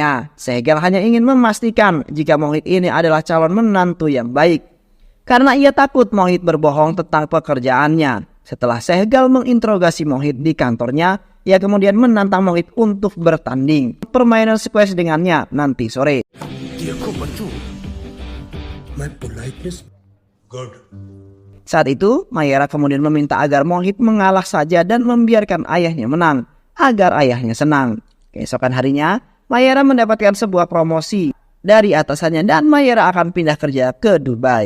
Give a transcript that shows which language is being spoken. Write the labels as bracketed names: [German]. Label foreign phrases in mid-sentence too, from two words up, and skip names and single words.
[Indonesian] Sehgal hanya ingin memastikan jika Mohit ini adalah calon menantu yang baik. karena ia takut Mohit berbohong tentang pekerjaannya. Setelah Sehgal menginterogasi Mohit di kantornya, ia kemudian menantang Mohit untuk bertanding permainan squash dengannya nanti sore. [Hindi] देखो बच्चों, मैं [English] politeness good. [Indonesian] Saat itu, Mayera kemudian meminta agar Mohit mengalah saja dan membiarkan ayahnya menang, agar ayahnya senang. Keesokan harinya, Mayera mendapatkan sebuah promosi dari atasannya dan Mayera akan pindah kerja ke Dubai.